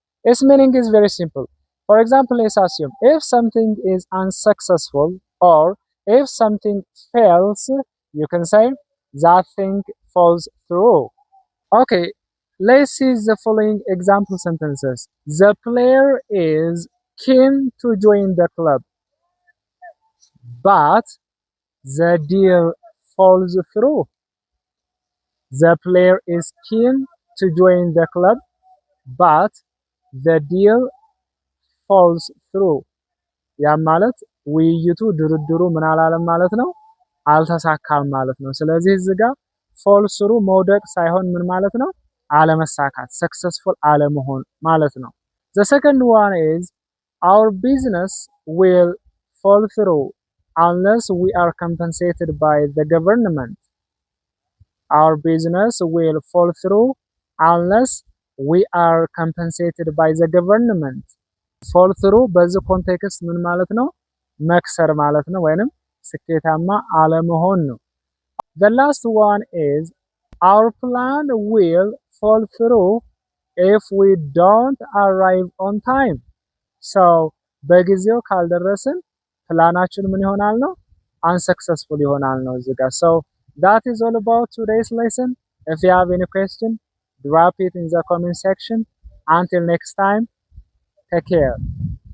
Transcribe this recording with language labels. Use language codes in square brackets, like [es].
[en] Its meaning is very simple. For example, let's assume if something is unsuccessful or if something fails, you can say that thing falls through. Okay, let's see the following example sentences. The player is keen to join the club, but the deal falls through. The player is keen to join the club, but the deal falls through. [am] ያ ማለት ውይይቱ ድርድሩ ምን አላለም ማለት ነው? አልተሳካም ማለት ነው። ስለዚህ እዚህ ጋር fall through መውደቅ ሳይሆን ምን ማለት ነው? አለመሳካት፣ successful አለመሆን ማለት ነው። [en] The second one is, our business will fall through unless we are compensated by the government. Our business will fall through unless we are compensated by the government. [am] fall through በዚህ ኮንቴክስት ምን ማለት ነው? መክሰር ማለት ነው ወይንም ስኬታማ አለመሆን ነው። [en] The last one is, our plan will fall through if we don't arrive on time. [am] So በጊዜው ካልደረስን ፕላናችን ምን ይሆናል ነው? [en] unsuccessful [am] ይሆናል ነው እዚህ ጋር። [en] So that is all about today's lesson. If you have any question, drop it in the comment section. Until next time, take care.